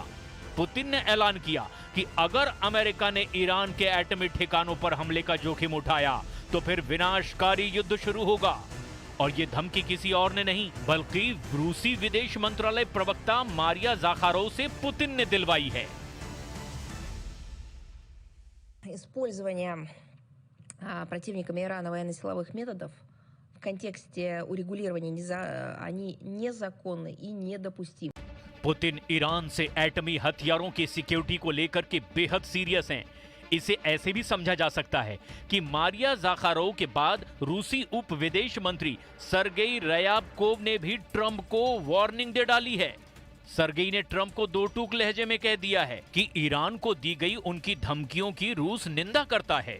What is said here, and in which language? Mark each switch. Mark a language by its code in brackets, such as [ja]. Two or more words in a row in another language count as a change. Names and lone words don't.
[hi] पुतिन ने ऐलान किया कि अगर अमेरिका ने ईरान के एटमी ठिकानों पर हमले का जोखिम उठाया तो फिर विनाशकारी युद्ध शुरू होगा। और ये धमकी किसी और ने नहीं बल्कि रूसी विदेश मंत्रालय प्रवक्ता मारिया ज़ाखारोव से पुतिन ने दिलवाई है। [ru] Использование противниками Ирана военно-силовых методов в контексте урегулирования они незаконны и недопустимы. [hi] पुतिन ईरान से एटमी हथियारों की सिक्योरिटी को लेकर के बेहद सीरियस हैं। इसे ऐसे भी समझा जा सकता है कि मारिया ज़ाखारोव के बाद रूसी उप विदेश मंत्री सर्गेई रयाबकोव ने भी ट्रंप को वार्निंग दे डाली है। सर्गेई ने ट्रंप को दो टूक लहजे में कह दिया है कि ईरान को दी गई उनकी धमकियों की रूस निंदा करता है।